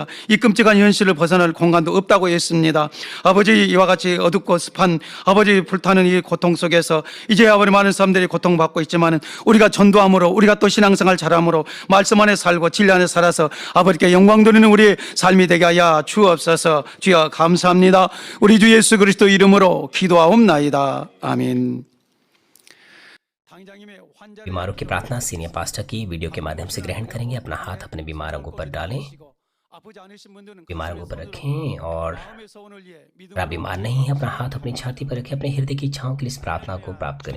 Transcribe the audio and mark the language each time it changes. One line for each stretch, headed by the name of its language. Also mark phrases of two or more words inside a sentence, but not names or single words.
Korean: 이 끔찍한 현실을 벗어날 공간도 없다고 했습니다. 아버지 이와 같이 어둡고 습한 아버지 불타는 이 고통 속에서 이제 아버지 많은 사람들이 고통받고 있지만 우리가 전도함으로 우리가 또 신앙생활 잘함으로 말씀 안에 살고 진리 안에 살아서 아버지께 영광 돌리는 우리의 삶이 되게 하여 주옵소서. 주여 감사합니다. 우리 주 예수 그리스도 이름으로 기도하옵나이다. 아멘.
Hindi: बीमारों की प्रार्थना
English: senior pastor
Hindi: की वीडियो के माध्यम से ग्रहण करेंगे। अपना हाथ अपने बीमारों के ऊपर डालें, बीमारों के ऊपर रखें और अगर आप बीमार नहीं हैं अपना हाथ अपनी छाती पर रखें। अपने हृदय की इच्छाओं के लिए इस प्रार्थना को प्राप्त करें।